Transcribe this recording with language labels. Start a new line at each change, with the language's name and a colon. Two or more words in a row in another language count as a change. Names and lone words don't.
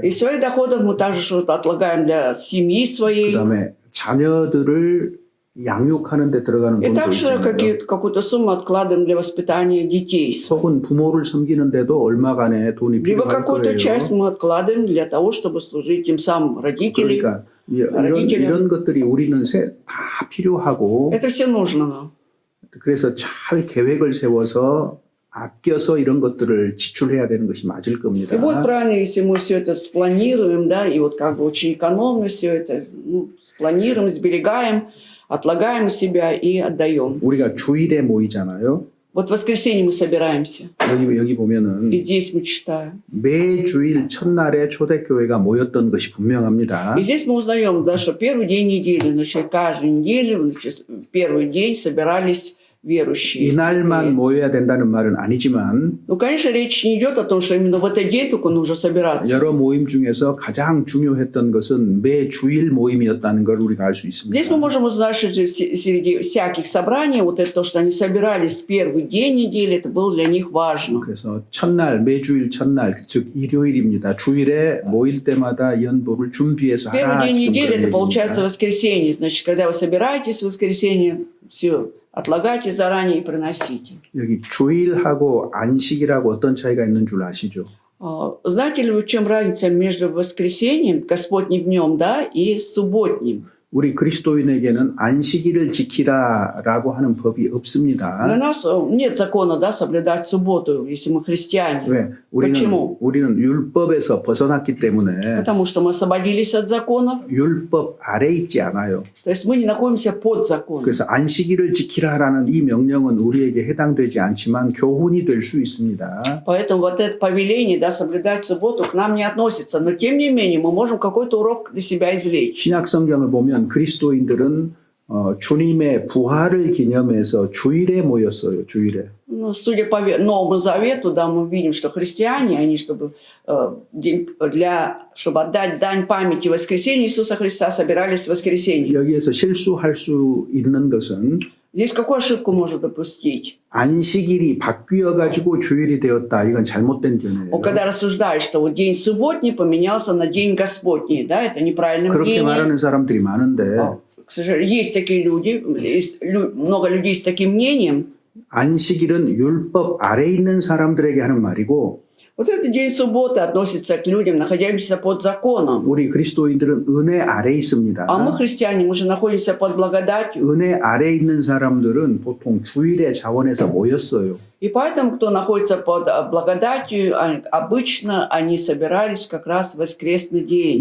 Russian: Из своих доходов мы также что-то отлагаем для семьи своей.
Korean: 그다음에 자녀들을 양육하는 데 들어가는
Russian: И
Korean: 돈도
Russian: также
Korean: 있잖아요.
Russian: какую-то сумму откладываем для воспитания детей своих.
Korean: 혹은 부모를 섬기는데도 얼마간의 돈이
Russian: Либо
Korean: 필요할
Russian: какую-то часть
Korean: 거예요.
Russian: мы откладываем для того, чтобы служить тем самым родителям.
Korean: 그러니까
Russian: родителям.
Korean: 이런 것들이 우리는 다 필요하고
Russian: Это все нужно нам.
Korean: 그래서 잘 계획을 세워서 아껴서 이런 것들을 지출해야 되는 것이 맞을 겁니다.
Russian: И будет правильно, если мы все это спланируем, да, и вот как бы очень экономно все это спланируем, сберегаем, отлагаем себя и отдаем.
Korean: 우리가 주일에 모이잖아요.
Russian: Вот в воскресенье мы собираемся.
Korean: 여기 보면은
Russian: И здесь мы читаем.
Korean: 매 주일 첫날에 초대교회가 모였던 것이 분명합니다.
Russian: И здесь мы узнаем, да, что первый день недели, значит, каждую неделю, значит, первый день собирались верующие.
Korean: 이날만
Russian: святые.
Korean: 모여야 된다는 말은 아니지만
Russian: Ну, конечно, речь не идет о том, что именно в этот день только нужно собираться.
Korean: 여러 모임 중에서 가장 중요했던 것은 매 주일 모임이었다는 걸 우리가 알 수
Russian: Здесь мы
Korean: 있습니다.
Russian: можем узнать, что среди всяких собраний, вот это то, что они собирались в первый день недели, это было для них важно.
Korean: 그래서 첫날 매주일 첫날 즉 일요일입니다. 주일에 모일 때마다 연보를 준비해서
Russian: Первый
Korean: 하라.
Russian: день
Korean: 지금
Russian: недели
Korean: 그런
Russian: это получается
Korean: 얘기입니다.
Russian: воскресенье. Значит, когда вы собираетесь в воскресенье, все, отлагайте заранее и приносите.
Korean: 여기 주일하고 안식이라고 어떤 차이가 있는 줄 아시죠?
Russian: Знаете ли вы, в чем разница между воскресеньем, Господним днем, да, и субботним?
Korean: 우리 그리스도인에게는 안식일을 지키라라고 하는 법이
Russian: Для
Korean: 없습니다.
Russian: нас нет закона, да, соблюдать субботу, если мы христиане.
Korean: 왜?
Russian: Почему?
Korean: 우리는 율법에서 벗어났기 때문에
Russian: Потому что мы освободились от законов,
Korean: 율법 아래 있지 않아요.
Russian: то есть мы не находимся под законом.
Korean: 그래서 안식일을 지키라라는 이 명령은 우리에게 해당되지 않지만 교훈이 될 수 있습니다.
Russian: Поэтому вот это повеление, да, соблюдать субботу к нам не относится. Но тем не менее мы можем какой-то урок для себя извлечь.
Korean: 신약 성경을 보면 그리스도인들은 주님의 부활을 기념해서 주일에 모였어요. 주일에.
Russian: Ну, судя по Новому Завету, да, мы видим, что христиане, они, чтобы отдать дань памяти воскресения Иисуса Христа, собирались в воскресенье.
Korean: 여기에서 실수할 수 있는 것은
Russian: Здесь какую ошибку можно допустить?
Korean: 안식일이 바뀌어 가지고 주일이 되었다. 이건 잘못된 견해예요.
Russian: Когда рассуждаешь, что вот день субботний поменялся на день Господний, да, это неправильное
Korean: 그렇게
Russian: мнение.
Korean: 말하는 사람들이 많은데
Russian: К сожалению, есть такие люди, много людей с таким мнением.
Korean: 안식일은 율법 아래 있는 사람들에게 하는 말이고
Russian: Вот этот день субботы относится к людям, находящимся под законом.
Korean: 우리 그리스도인들은 은혜 아래 있습니다.
Russian: А мы, христиане, мы же находимся под благодатью.
Korean: 은혜 아래 있는 사람들은 보통 주일의 자원에서 모였어요.
Russian: И поэтому, кто находится под благодатью, обычно они собирались как раз в воскресный день.